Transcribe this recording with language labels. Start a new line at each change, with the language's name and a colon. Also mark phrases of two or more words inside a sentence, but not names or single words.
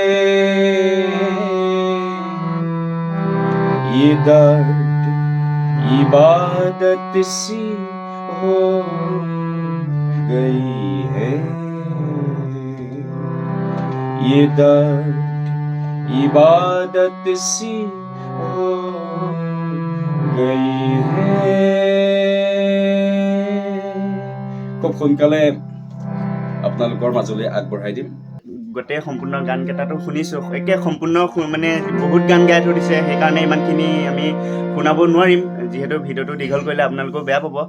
Hindi: ये दर्द इबादत सी हो गई है, ये दर्द इबादत सी हो गई है।
Assamese: খুব সোনকালে আপোনালোকৰ মাজলৈ আগবঢ়াই দিম। গোটেই সম্পূৰ্ণ গানকেইটাটো শুনিছোঁ, একে সম্পূৰ্ণ মানে বহুত গান গাই থৈ দিছে, সেইকাৰণে ইমানখিনি আমি শুনাব নোৱাৰিম, যিহেতু ভিডিঅ'টো দীঘল কৰিলে আপোনালোকেও বেয়া পাব।